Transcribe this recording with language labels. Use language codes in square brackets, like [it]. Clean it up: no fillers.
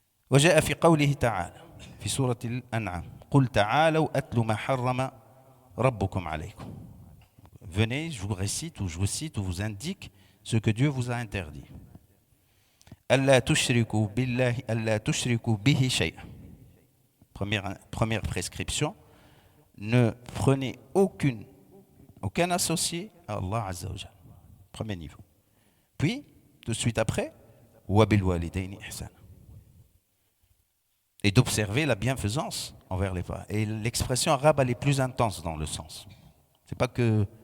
[ar] وجاء في قوله تعالى في سورة الأنعام قل تعالوا أتل ما حرم ربكم عليكم. [fr] Venez, je vous récite ou je vous cite ou vous indique ce que Dieu vous a interdit. [ar] ألا تشركوا بالله ألا تشركوا به شيئا. [fr] Première prescription, ne prenez aucun associé à Allah Azza wa Jal. Premier niveau. Puis, tout de suite après, [ar] وَبِالْوَالِدَيْنِ إِحْسَانًا. [fr] Et d'observer la bienfaisance envers les parents. Et l'expression arabe, elle est plus intense dans le sens. C'est pas que...